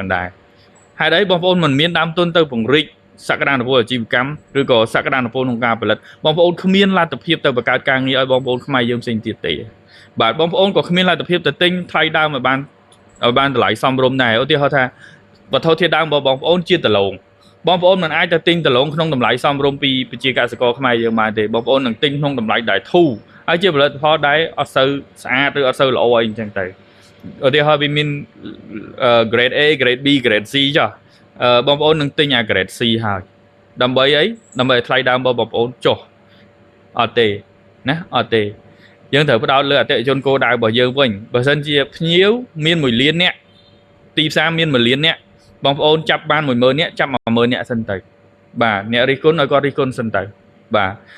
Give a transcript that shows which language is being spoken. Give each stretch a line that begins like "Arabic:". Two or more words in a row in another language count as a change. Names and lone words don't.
Khmer: ដែរហេតុអីបងប្អូនមិនមានដើមទុនទៅពង្រីកសក្តានុពលអាជីវកម្មឬក៏សក្តានុពលក្នុងការផលិតបងប្អូនគ្មានលទ្ធភាពទៅបង្កើតការងារឲ្យបងប្អូនខ្មែរយើងផ្សេងទៀតទេបាទបងប្អូនក៏គ្មានលទ្ធភាពទៅទិញថ្លៃដើមឲ្យបានតម្លៃសមរម្យដែរឧទាហរណ៍ថាវត្ថុធាតុដើមរបស់បងប្អូនជាដលងបងប្អូនមិនអាចទៅទិញដលងក្នុងតម្លៃសមរម្យពីប្រជាកសិករខ្មែរយើងបានទេបងប្អូននឹងទិញក្នុងតម្លៃដែលធូរហើយជាផលិតផលដែលអត់សូវស្អាតឬអត់សូវល្អអីអញ្ចឹងទៅឧទាហរណ៍វាមាន
English: grade A grade B grade C
Khmer: ចុះបងប្អូននឹងទិញអា
English: grade C
Khmer: ហើយដើម្បីអីដើម្បីឲ្យថ្លៃដើមរបស់បងប្អូនចុះអត់ទេណាអត់ទេយើងត្រូវផ្ដោតលើអតិថិជនគោលដៅរបស់យើងវិញបើមិនជាភ្ញៀវមាន1លានអ្នកទីផ្សារមាន1លានអ្នកបងប្អូនចាប់បាន10000អ្នកចាប់10000អ្នកសិនទៅបាទអ្នករិះគន់ឲ្យគាត់រិះគន់សិនទៅបាទ